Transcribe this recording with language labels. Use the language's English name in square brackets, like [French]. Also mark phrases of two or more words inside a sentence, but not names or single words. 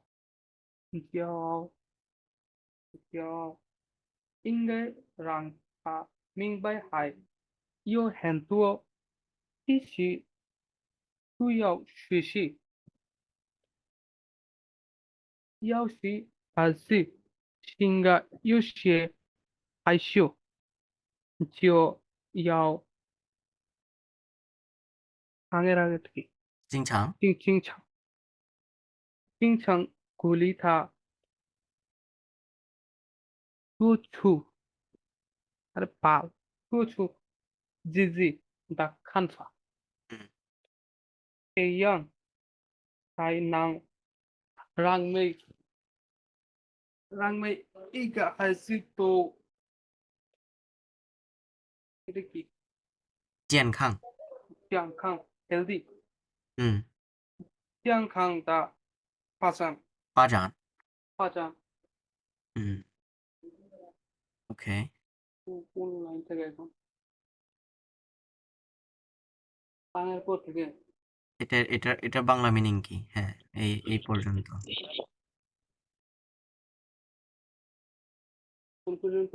[Chinese] 比较比较应该让他明白还有很多必须需要学习，要是还是性格有些害羞，就要 [Bangla] আগের থেকে [Chinese] 经常，经常鼓励他说出他的把说出自己的看法，嗯，这样才能让每一个孩子都 [Bangla] এটা কি [Chinese] 健康，健康 healthy 嗯，健康的发展，发展嗯 ，OK， [Bangla] কোন লাইন থেকে এখন পানের পর থেকে এটা বাংলা মিনিং কি? হ্যাঁ, এই পর্যন্ত। কোন পর্যন্ত